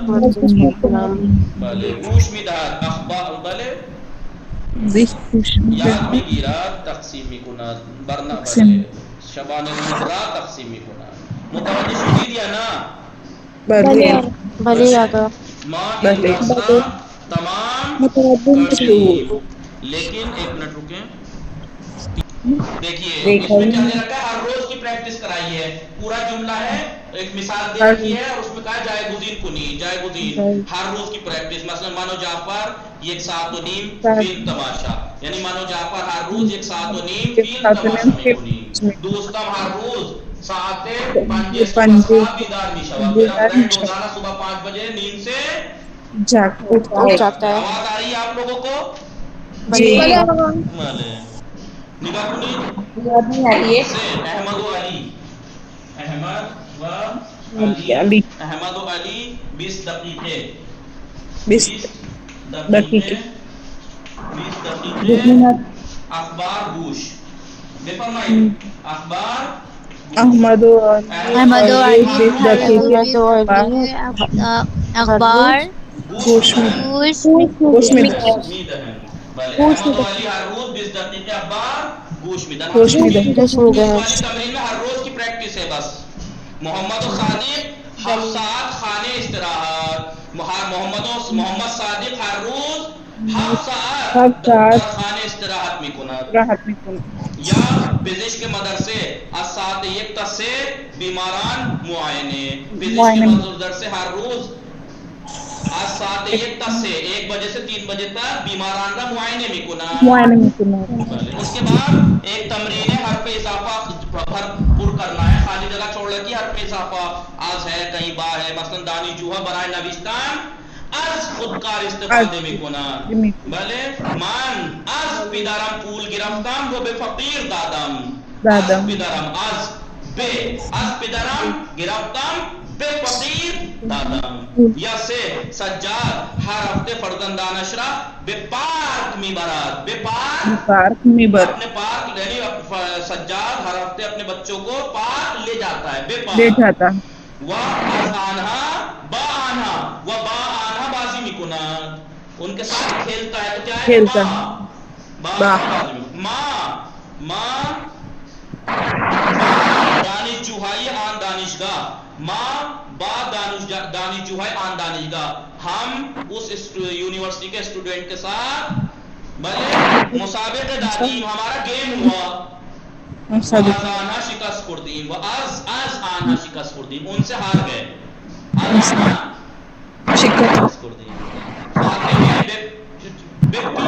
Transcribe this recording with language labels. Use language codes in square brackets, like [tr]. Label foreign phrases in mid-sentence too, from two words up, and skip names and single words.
[fa] بله، گوش میدهد اخبار، بله یاد میگیرد، تقسیم میکند، بله شبانه روز را تقسیم میکند. متوجه شدید یا نه؟ بله یادا. ما این راستہ تمام کردیم، [ur] لیکن 1 منٹ رکیں. دیکھیے اس میں کیا دے رکھا ہے؟ ہر روز کی پریکٹس کرائی ہے. پورا جملہ ہے، ایک مثال دے رکھی ہے اور اس میں کہا [fa] جائے گزین کنی، جائے گزین [ur] ہر روز کی پریکٹس. [fa] مثلا مانو جعفر 1 ساعت و نیم فیلم تماشا، یعنی مانو جعفر ہر روز 1 ساعت و نیم فیلم تماشا میکنی. دوستم ہر روز ساعت 5 بیدار میشود. [ur] میرا فرینڈ روزانہ صبح 5 بجے نیند سے جاگتا ہے. آواز آ رہی ہے آپ لوگوں کو؟ جی. [fa] نگاہ کنی سے احمد و علی، احمد و علی 20 دقیقے اخبار گوش. [ur] بفرمائیے اخبار [fa] احمد و علی اخبار گوش میں احمد و علی ہر روز 20 دقیقے اخبار گوش میدن. [ur] تمرین میں ہر روز کی پریکٹس ہے بس. [fa] محمد و صادق 7 ساعت خانے استراحت. محمد صادق ہر روز 7 ساعت خانے استراحت میکند. یا پزشک مدرسے از ساعت 1 تا 3 بیماران معائنے. پزشک مدرسے ہر روز از ساعت 1 تا [ur] 1 بجے سے 3 بجے تک [fa] بیماران کا معائنے میکند. [ur] اس کے بعد ایک تمرین ہے، حرف اضافہ پر کرنا ہے، خالی جگہ چھوڑ رکھی حرف اضافہ. آز ہے، کہیں با ہے، [fa] مثلا دانی جوہا برائے نوشتن از خودکار استفاده میکنن. بله من از پدرم پول گرفتم و به فقیر دادم. از پدرم از پدرم گرفتم به فقیر دادم. یا 3 سجاد ہر ہفتے فرزندانش را به پارک میبرد. به پارک میبرد، [ur] اپنے پارک یعنی سجاد ہر ہفتے اپنے بچوں کو پارک لے جاتا ہے، [fa] به پارک. و از آنها با آنها و با آنها بازی میکنند، [ur] ان کے ساتھ کھیلتا ہے. تو کیا ہے؟ [fa] با ما دانش جوہائی آن دانشگاہ، ما با دانش جوہائی آن دانشگاہ. [ur] ہم اس یونیورسٹی کے اسٹوڈنٹ کے ساتھ بھلے [fa] مسابقے دادیم، [ur] ہمارا گیم ہوا. [fa] از آنها شکست خوردیم و از آنها شکست خوردیم، [ur] ان سے ہار گئے. [fa] از آنها شکست خوردیم.